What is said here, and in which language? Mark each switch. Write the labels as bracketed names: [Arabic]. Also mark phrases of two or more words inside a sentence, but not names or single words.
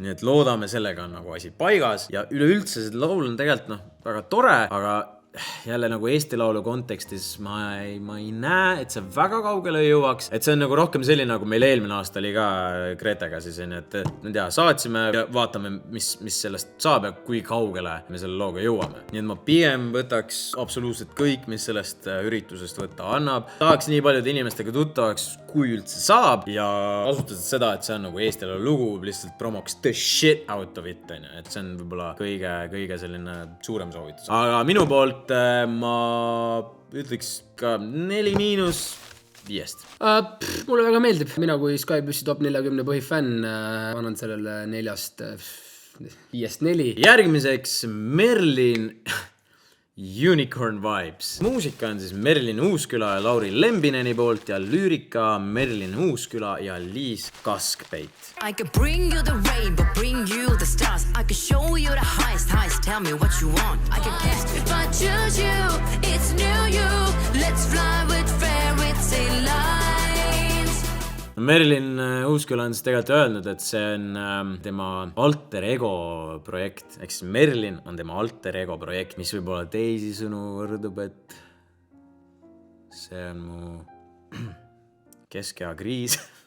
[Estonian] Nii et loodame, sellega on nagu asi paigas ja üleüldse see laul on tegelikult väga tore, aga jälle nagu Eesti laulu kontekstis ma ei näe, et see väga kaugele jõuaks, et see on nagu rohkem selline, nagu meil eelmine aasta oli ka Gretega siis, et saatsime ja vaatame, mis sellest saab ja kui kaugele me selle looga jõuame. Nii et ma pigem võtaks absoluutselt kõik, mis sellest üritusest võtta annab. Tahaks nii paljude inimestega tuttavaks, kui üldse saab ja kasutades seda, et see on nagu Eesti laulu lugu, lihtsalt promoks [English] the shit out of it, [Estonian] et see on võib-olla kõige selline suurem soovitus. Aga minu poolt ma ütleks ka 4-5. Mulle väga meeldib. Mina kui Skybussi top 40 põhifänn annan sellele 4-4. Järgmiseks Merlin Unicorn Vibes. Muusika on siis Merlin Uusküla ja Lauri Lembineni poolt ja lüürika Merlin Uusküla ja Liis Kaskpeit. [English] I could bring you the rainbow, bring you the stars. I could show you the highest, tell me what you want. I could guess if I choose you, it's new you. Let's fly with fairy tale lines. [Estonian] Merilin Uusküla on siis tegelikult öelnud, et see on tema alter ego projekt, ehk siis Merilin on tema alter ego projekt, mis võib-olla teisi sõnu võrdub, et see on mu keskea kriis.